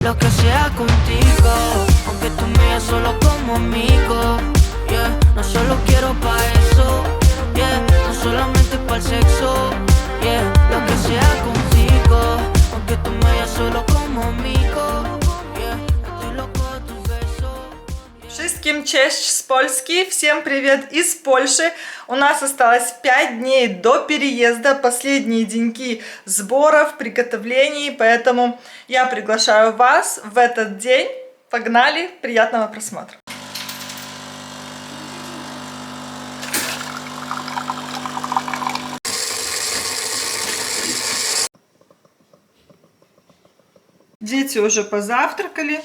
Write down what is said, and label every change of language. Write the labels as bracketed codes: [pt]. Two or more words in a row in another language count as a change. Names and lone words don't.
[es] Lo que sea contigo, aunque tú me veas solo como amigo, yeah. No solo quiero pa' eso, yeah. No solamente pa' el sexo, yeah. Lo que sea contigo, aunque tú me veas solo como amigo, yeah. Estoy loco de tus besos. [pl] Wszystkim cześć z Polski, [ru] всем привет из Польши. У нас осталось 5 дней до переезда, последние деньки сборов, приготовлений, поэтому я приглашаю вас в этот день. Погнали, приятного просмотра. Дети уже позавтракали.